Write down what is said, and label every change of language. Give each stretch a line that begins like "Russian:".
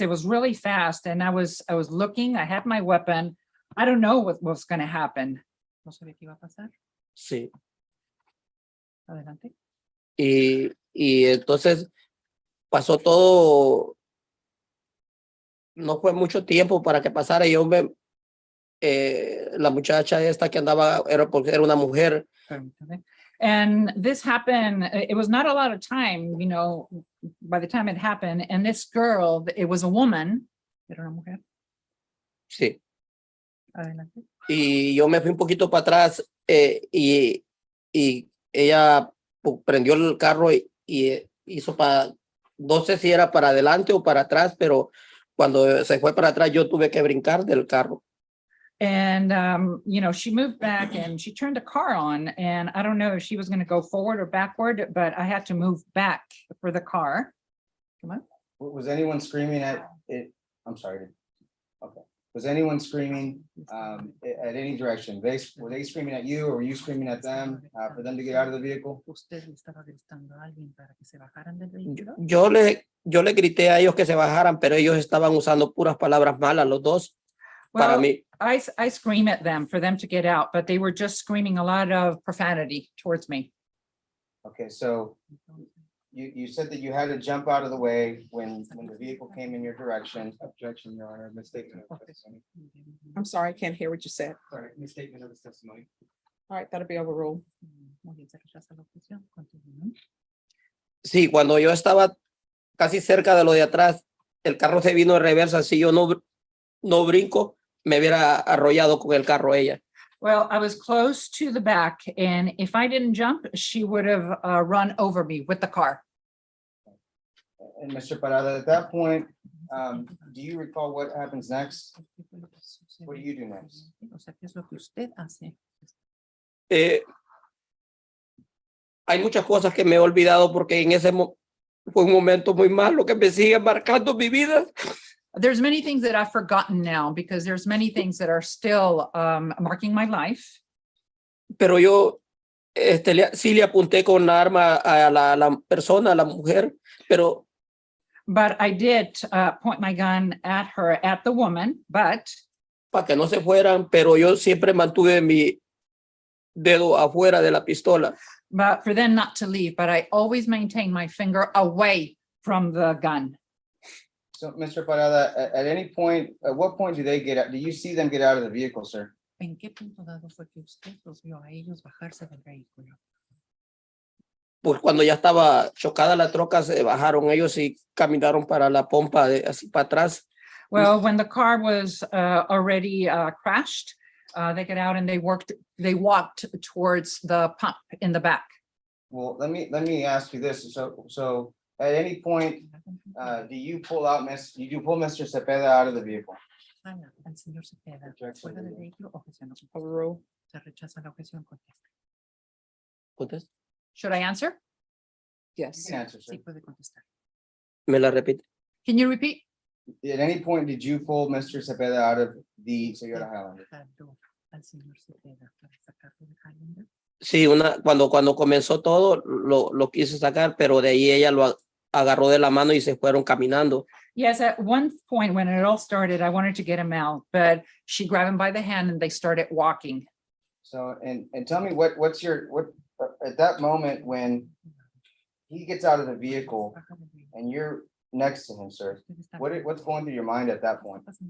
English: It was really fast, and I was looking. I had my weapon. I don't know what was going to happen.
Spanish: No sabía qué iba a pasar. Sí. Adelante. Y entonces pasó todo, no fue mucho tiempo para que pasara. La muchacha esta que andaba, porque era una mujer, Permítame.
English: And this happened, it was not a lot of time, you know, by the time it happened. And this girl, it was a woman.
Spanish: Era una mujer. sí. Adelante. Y yo me fui un poquito para atrás y ella prendió el carro y hizo para, no sé si era para adelante o para atrás, pero cuando se fue para atrás yo tuve que brincar del carro.
English: And, you know, she moved back and she turned the car on, and I don't know if she was going to go forward or backward, but I had to move back for the car. Come on. Was anyone screaming at it? I'm sorry. Okay. Was anyone screaming at any direction? Were they screaming at you or were you screaming at them for them to get out of the vehicle?
Spanish: ¿Usted le estaba gritando a alguien para que se bajaran del vehículo? Yo le grité a ellos que se bajaran, pero ellos estaban usando puras palabras malas, los dos, para
English: Well,
Spanish: mí.
English: I scream at them for them to get out, but they were just screaming a lot of profanity towards me. Okay, so you said that you had to jump out of the way when the vehicle came in your direction. Objection, Your Honor, misstatement of testimony. I'm sorry, I can't hear what you said. Sorry, misstatement of the testimony. All right, that'll be overruled.
Spanish: Muy bien, se rechaza la objeción. Continúen. Sí, cuando yo estaba casi cerca de lo de atrás, el carro se vino de reversa. Si yo no brinco, me hubiera arrollado con el carro ella.
English: Well, I was close to the back, and if I didn't jump, she would have run over me with the car. And Mr. Parada, at that point, do you recall what happens next? What do you do next?
Spanish: O sea, ¿qué es lo que usted hace? Hay muchas cosas que me he olvidado porque en fue un momento muy malo que me sigue marcando mi vida.
English: There's many things that I've forgotten now because there's many things that are still marking my life.
Spanish: Pero yo sí le apunté con la arma a la persona, a la mujer, pero
English: But I did point my gun at her, at the woman, but
Spanish: para que no se fueran, pero yo siempre mantuve mi dedo afuera de la pistola.
English: for them not to leave, but I always maintain my finger away from the gun. So, Mr. Parada, at any point, at what point do they get out? Do you see them get out of the vehicle, sir?
Spanish: ¿En qué punto dado fue que usted los vio a ellos bajarse del vehículo? Pues cuando ya estaba chocada la troca, se bajaron ellos y caminaron para la pompa, así para atrás.
English: Well, when the car was already crashed, they got out and they walked towards the pump in the back. Well, let me ask you this. So at any point, do you pull Mr. Cepeda out of the vehicle?
Spanish: El señor Cepeda, fuera del vehículo, objeción.
English: Overruled.
Spanish: Se rechaza la objeción. Contesta. Contesta.
English: Should I answer? You Yes. can answer, sir.
Spanish: Sí, puede contestar. Me la repite.
English: Can you repeat? At any point, did you pull Mr. Cepeda out of the Toyota Highlander?
Spanish: Jaló al señor Cepeda para sacarlo de Highlander. Sí, cuando comenzó todo, lo quise sacar, pero de ahí ella lo agarró de la mano y se fueron caminando.
English: Yes, at one point when it all started, I wanted to get him out, but she grabbed him by the hand and they started walking. So, and tell me what at that moment when he gets out of the vehicle and you're next to him, sir, what's going through your mind at that point?